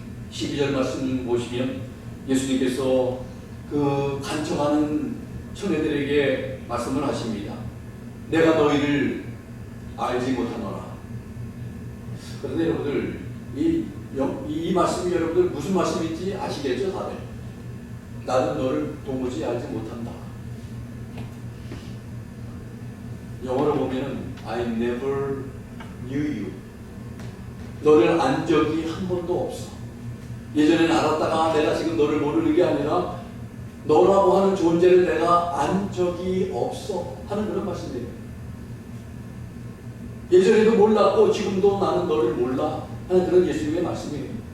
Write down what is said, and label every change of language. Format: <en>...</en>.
<ko>12절 말씀 보시면 예수님께서 그 간청하는 처녀들에게 말씀을 하십니다. 내가 너희를 알지 못하노라. 그런데 여러분들 이 말씀이 여러분들 무슨 말씀인지 아시겠죠? 다들 나는 너를 도무지 알지 못한다. 영어로 보면</ko> <en>I never knew you.</en> <ko>너를 안 적이 한 번도 없어. 예전에는 알았다가 내가 지금 너를 모르는 게 아니라 너라고 하는 존재를 내가 안 적이 없어 하는 그런 말씀이에요. 예전에도 몰랐고 지금도 나는 너를 몰라 하는 그런 예수님의 말씀이에요.</ko>